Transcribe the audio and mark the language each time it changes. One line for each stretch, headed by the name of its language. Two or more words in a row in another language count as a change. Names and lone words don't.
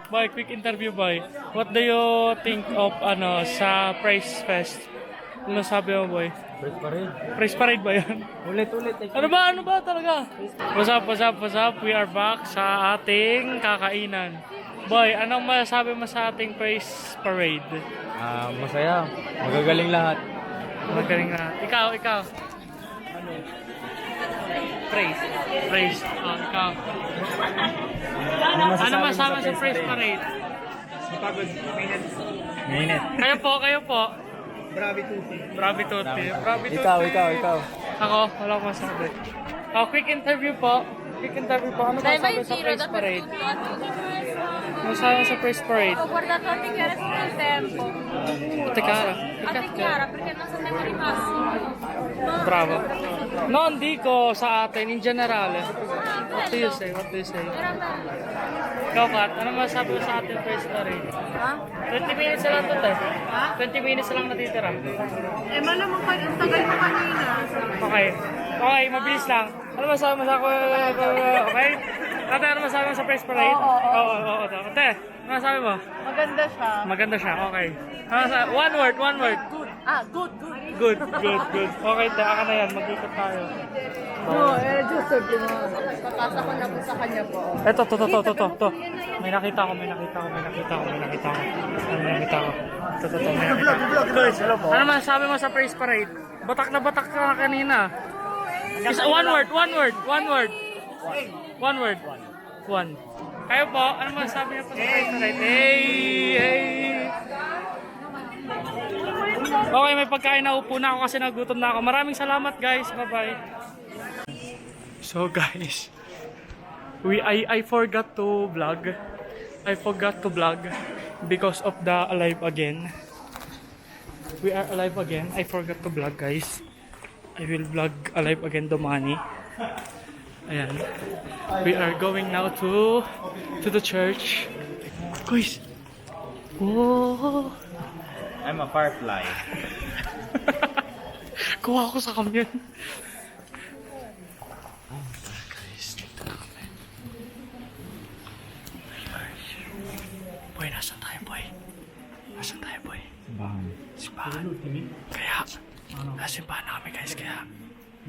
English: quick interview boy. What do you think of sa Praise Fest?
Filipino: Ano sabi mo boy? First pa rin. Praise Parade ba yan? Ulit. Ano ba talaga?
English: What's up? We are back
Filipino: sa ating kakainan. Boy, anong masasabi mo sa ating Praise Parade? Masaya. Magagaling lahat. Magaling na. Ikaw. Praise. Oh, ikaw. Ano masasabi sa Praise Parade? Minute. Kayo po.
Italian: Bravi tuti. Bravi tutti.
Filipino: Ikaw. Ako, wala akong masabi.
English: Quick interview
Filipino: po. Ano masasabi sa Praise Parade? Ano masasabi sa Praise Parade?
Italian: Ho guardato a te chiara sul tempo.
Filipino: Ate Cara.
Italian: A te chiara perché non sono mai rimasti. Bravo. Non dico
Filipino: sa atin,
Italian: in generale.
English: What do you say?
Italian: Era bello.
Filipino: Ikaw, Kat, ano masasabi mo sa ating Praise Parade? Ha? 20 minutes na lang ito, te. Ha? 20 minutes na lang natitira. Eh, malamang kayo, ang tagal mo kanina. Okay, mabilis lang. Ano masasabi mo sa ako? Okay? Ate, ano masasabi mo sa Praise Parade? Oo. Ate, ano masasabi mo? Maganda siya. Okay. Ano masasabi?
English: One word. Good. Good.
Filipino: Okay, te, aka na yan. Mag-ikot tayo. Just papasa ko na po sa kanya po. Eto, to. May nakita ko. May nakita ko. Ano masasabi mo sa Praise Parade? Batak na batak ka kanina.
English: One word.
Filipino: Kayo po, ano masasabi niyo po sa Praise Parade? Hey! Okay, may pagkain na upo na ako kasi nagutom na ako. Maraming salamat guys.
English: Bye-bye. So guys, I forgot to vlog. Because of the Alive Again. We are alive again. I forgot to vlog guys. I will vlog Alive Again Domani.
Filipino: Ayan.
English: We are going now to the church. Guys. Whoa. I'm a firefly.
Filipino: Kuha ko sa kamyon. Guys, dito na kami. Boy, nasan tayo boy? Simbahan. Kaya, nasimbahan na kami guys.